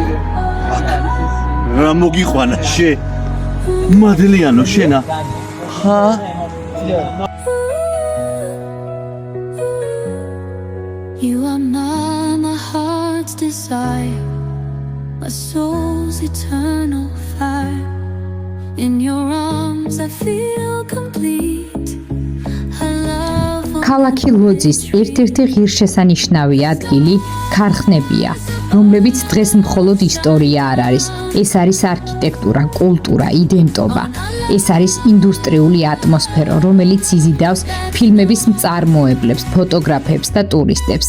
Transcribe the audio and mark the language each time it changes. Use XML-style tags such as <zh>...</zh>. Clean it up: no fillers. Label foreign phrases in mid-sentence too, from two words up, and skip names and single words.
<ka>რა მოგიყვანა შე? მადლიანო შენა. ხა?</ka> <en>You are my heart's desire, my soul's eternal fire. In your arms I feel complete. I love</en> <ka>ქალაქი ლოძის ერთ-ერთი ღირსშესანიშნავი ადგილი ქარხნებია, რომლებიც დღეს მხოლოდ ისტორია არ არის. ეს არის არქიტექტურა, კულტურა, იდენტობა. ეს არის ინდუსტრიული ატმოსფერო, რომელიც იზიდავს ფილმების მწარმოებლებს, ფოტოგრაფებს და ტურისტებს.</ka>